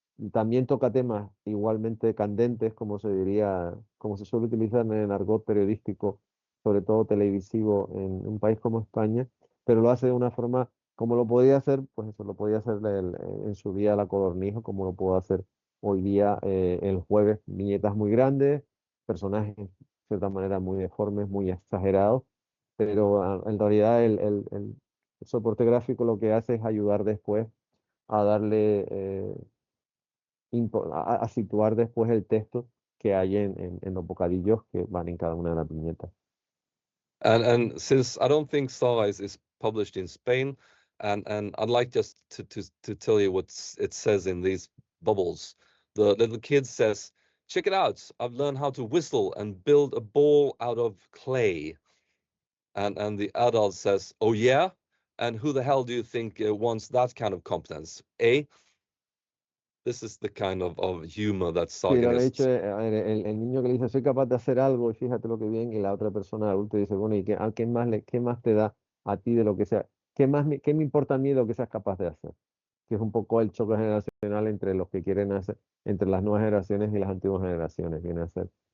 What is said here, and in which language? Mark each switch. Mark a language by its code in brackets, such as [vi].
[es] también toca temas igualmente candentes, como se diría, como se suele utilizar en el argot periodístico, sobre todo televisivo, en un país como España, pero lo hace de una forma como lo podía hacer, pues eso lo podía hacer en su día la Codornijo, como lo puedo hacer hoy día el Jueves, viñetas muy grandes, personajes de cierta manera muy deformes, muy exagerados, pero en realidad el soporte gráfico lo que hace es ayudar después a darle a situar después el texto que hay en los bocadillos que van en cada una de las viñetas. [en] And since I don't think Sara is published in Spain, and I'd like just to tell you what it says in these bubbles. The little kid says, "Check it out! I've learned how to whistle and build a ball out of clay." And the adult says, "Oh yeah? And who the hell do you think wants that kind of competence? Eh?" this is the kind of humor that [es] Sí, lo que he dicho Saganist. es, a ver, el niño que le dice, soy capaz de hacer algo y fíjate lo que bien, y la otra persona adulta dice, bueno, ¿y qué más te da a ti de lo que sea? ¿Qué me importa a mí de lo que seas capaz de hacer? Que es un poco el choque generacional entre los que quieren hacer, entre las nuevas generaciones y las antiguas generaciones, viene a ser.